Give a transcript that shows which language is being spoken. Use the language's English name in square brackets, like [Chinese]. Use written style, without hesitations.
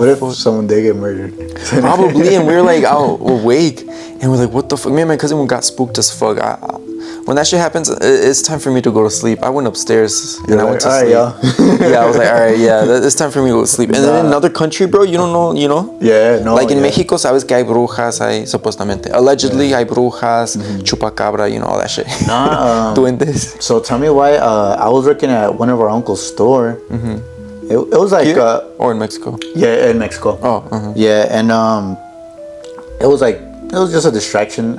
[English] What if someone did get murdered? Probably. And we were like out awake. And we're like, what the fuck? Me and my cousin got spooked as fuck. When that shit happens, it's time for me to go to sleep. I went upstairs and I went to sleep. Yeah, I was like, all right, yeah, it's time for me to go to sleep. And then in another country, bro, you don't know, you know? Yeah, no. Like in Mexico, [Spanish] sabes que hay brujas, hay supuestamente. [English] Allegedly, [Spanish] hay brujas, [English] chupacabra, you know, all that shit. Nah. [Spanish] Duendes. [English] So tell me why. I was working at one of our uncle's store. It was like or in Mexico. Yeah, in Mexico. Oh. Yeah, and it was just a distraction.